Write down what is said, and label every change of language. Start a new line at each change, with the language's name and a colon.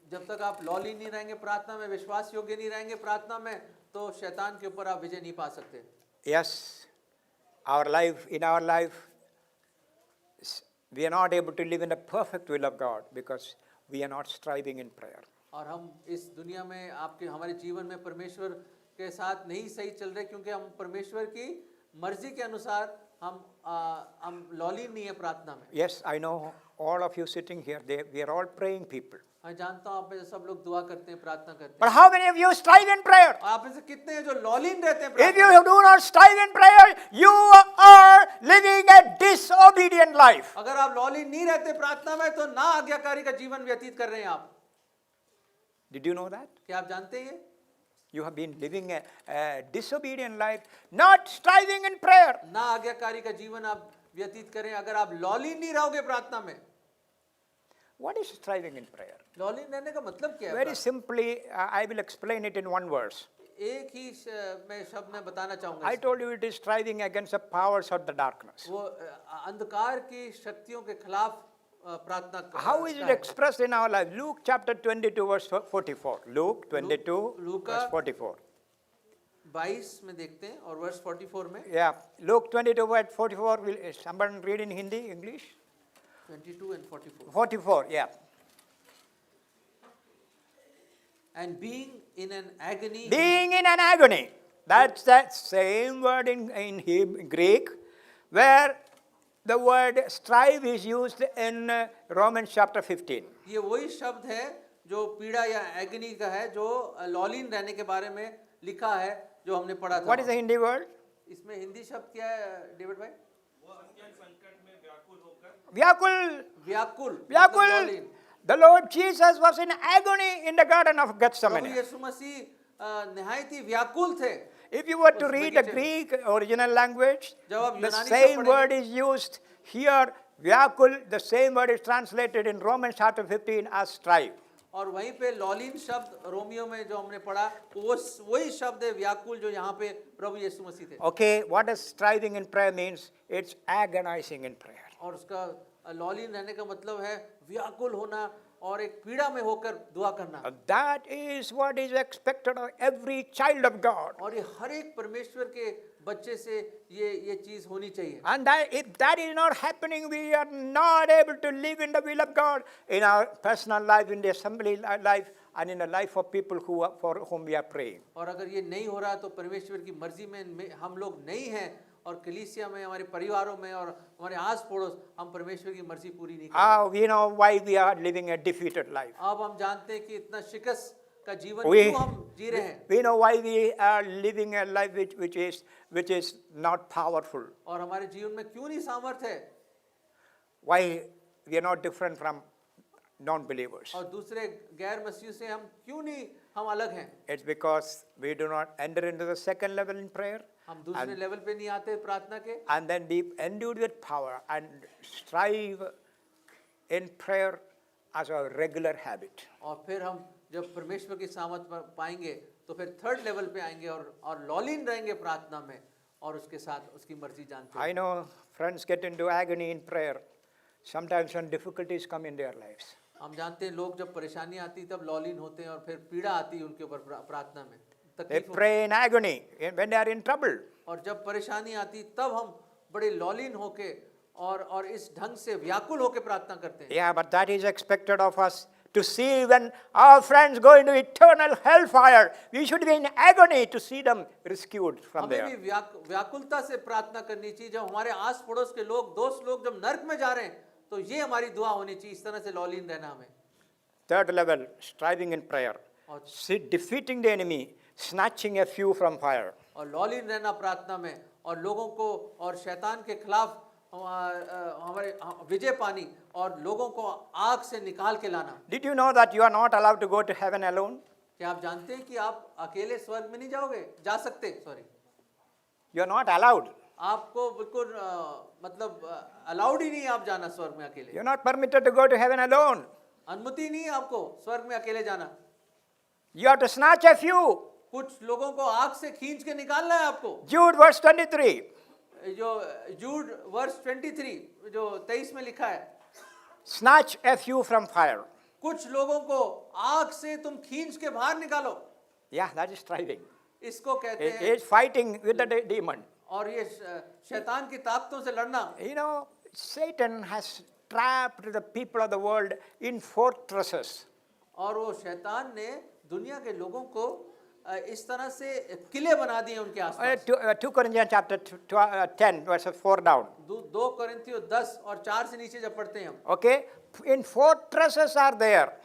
Hindi: जब तक आप लॉली नहीं रहेंगे प्रार्थना में, विश्वास योग्य नहीं रहेंगे प्रार्थना में, तो शैतान के ऊपर आप विजय नहीं पा सकते।
English: Yes, in our life, we are not able to live in the perfect will of God because we are not striving in prayer.
Hindi: और हम इस दुनिया में हमारे जीवन में परमेश्वर के साथ नहीं सही चल रहे, क्योंकि हम परमेश्वर की मर्जी के अनुसार हम लॉली नहीं है प्रार्थना में।
English: Yes, I know all of you sitting here, we are all praying people.
Hindi: मैं जानता हूँ आप में से सब लोग दुआ करते हैं, प्रार्थना करते हैं।
English: But how many of you strive in prayer?
Hindi: और आप में से कितने हैं जो लॉलीन रहते हैं
English: If
Hindi: प्रार्थना
English: you
Hindi: में?
English: do not strive in prayer, you are living a disobedient life.
Hindi: अगर आप लॉलीन नहीं रहते प्रार्थना में, तो ना आज्ञाकारी का जीवन व्यतीत कर रहे हैं आप।
English: Did you know that?
Hindi: क्या आप जानते हैं?
English: You have been living a disobedient life, not striving in prayer.
Hindi: ना आज्ञाकारी का जीवन आप व्यतीत करें अगर आप लॉलीन नहीं रहोगे प्रार्थना में।
English: What is striving in prayer?
Hindi: लॉलीन रहने का मतलब क्या है?
English: Very simply, I will explain it in one verse.
Hindi: एक ही मैं शब्द में बताना चाहूंगा।
English: I told you it is striving against the powers of the darkness.
Hindi: वो अंधकार की शक्तियों के खिलाफ प्रार्थना।
English: How is it expressed in our life? Luke chapter 22 verse 44. Luke 22 verse 44.
Hindi: 22 में देखते हैं और वर्ष 44 में।
English: Yeah, Luke 22 verse 44. Will someone read in Hindi, English? 22 and 44. 44, yeah. And being in an agony. Being in an agony. That's that same word in Greek, where the word strive is used in Romans chapter 15.
Hindi: ये वही शब्द है जो पीड़ा या agony का है, जो लॉलीन रहने के बारे में लिखा है, जो हमने पढ़ा था।
English: What is the Hindi word?
Hindi: इसमें हिंदी शब्द क्या है डेविड भाई? वो अत्यंत संकट में व्याकुल होकर Vyakul. व्याकुल। Vyakul.
English: The Lord Jesus was in agony in the Garden of
Hindi: Prabhu
English: Gethsemane.
Hindi: यीशु मसीह निहायत ही व्याकुल थे।
English: If you were to read the Greek original language,
Hindi: जब आप
English: the
Hindi: यूनानी
English: same
Hindi: शब्द
English: word is used here, Vyakul, the same word is translated in Romans chapter 15 as strive.
Hindi: और वहीं पे लॉलीन शब्द रोमियो में जो हमने पढ़ा, वो वही शब्द है व्याकुल जो यहाँ पे प्रभु यीशु मसीह थे।
English: Okay, what does striving in prayer means? It's agonizing in prayer.
Hindi: और उसका लॉलीन रहने का मतलब है व्याकुल होना और एक पीड़ा में होकर दुआ करना।
English: That is what is expected of every child of God.
Hindi: और ये हर एक परमेश्वर के बच्चे से ये चीज होनी चाहिए।
English: And that, if that is not happening, we are not able to live in the will of God in our personal life, in the assembly life, and in the life of people for whom we are praying.
Hindi: और अगर ये नहीं हो रहा तो परमेश्वर की मर्जी में हम लोग नहीं हैं, और कलीसिया में, हमारे परिवारों में और हमारे आस पड़ोस हम परमेश्वर की मर्जी पूरी नहीं कर रहे।
English: We know why we are living a defeated life.
Hindi: अब हम जानते हैं कि इतना शिकस्त का जीवन
English: We-
Hindi: क्यों हम जी रहे हैं,
English: We know why we are living a life which is not powerful.
Hindi: और हमारे जीवन में क्यों नहीं सामर्थ है,
English: Why we are not different from non-believers.
Hindi: और दूसरे गैर मसीह से हम अलग हैं।
English: It's because we do not enter into the second level in prayer.
Hindi: हम दूसरे लेवल पे नहीं आते प्रार्थना के,
English: And then be endued with power and strive in prayer as a regular habit.
Hindi: और फिर हम जब परमेश्वर की सामर्थ पाएंगे तो फिर थर्ड लेवल पे आएंगे और लॉलीन रहेंगे प्रार्थना में और उसके साथ उसकी मर्जी जानते हैं।
English: I know friends get into agony in prayer sometimes when difficulties come in their lives.
Hindi: हम जानते हैं लोग जब परेशानी आती तब लॉलीन होते हैं और फिर पीड़ा आती है उनके ऊपर प्रार्थना में,
English: They
Hindi: तकलीफ होती
English: pray in agony when they are in trouble.
Hindi: और जब परेशानी आती तब हम बड़े लॉलीन होके और इस ढंग से व्याकुल होके प्रार्थना करते हैं।
English: Yeah, but that is expected of us to see when our friends go into eternal hellfire. We should be in agony to see them rescued from
Hindi: हमें
English: there.
Hindi: भी व्याकुलता से प्रार्थना करनी चाहिए। जब हमारे आस पड़ोस के लोग, दोस्त लोग जब नर्क में जा रहे हैं तो ये हमारी दुआ होनी चाहिए, इस तरह से लॉलीन रहना हमें।
English: Third level, striving in prayer. defeating the enemy, snatching a few from fire.
Hindi: और लॉलीन रहना प्रार्थना में, और लोगों को और शैतान के खिलाफ हमारे विजय पानी, और लोगों को आग से निकाल के लाना।
English: Did you know that you are not allowed to go to heaven alone?
Hindi: क्या आप जानते हैं कि आप अकेले स्वर्ग में नहीं जाओगे, जा सकते, sorry,
English: You are not allowed.
Hindi: आपको बिल्कुल मतलब अलाउड ही नहीं है आप जाना स्वर्ग में अकेले।
English: You are not permitted to go to heaven alone.
Hindi: अनुमति नहीं है आपको स्वर्ग में अकेले जाना।
English: You have to snatch a few.
Hindi: कुछ लोगों को आग से खींच के निकालना है आपको।
English: Jude verse 23.
Hindi: जो जूड वर्स 23 जो 23 में लिखा है,
English: Snatch a few from fire.
Hindi: कुछ लोगों को आग से तुम खींच के बाहर निकालो।
English: Yeah, that is striving.
Hindi: इसको कहते
English: He
Hindi: हैं,
English: is fighting with the demon.
Hindi: और ये शैतान की ताकतों से लड़ना।
English: You know, Satan has trapped the people of the world in fortresses.
Hindi: और वो शैतान ने दुनिया के लोगों को इस तरह से किले बना दिए उनके आसपास।
English: 2 Corinthians chapter 10 verses 4 down.
Hindi: 2 कोरिन्थियों 10 और 4 से नीचे जब पढ़ते हैं हम,
English: Okay, in fortresses are there.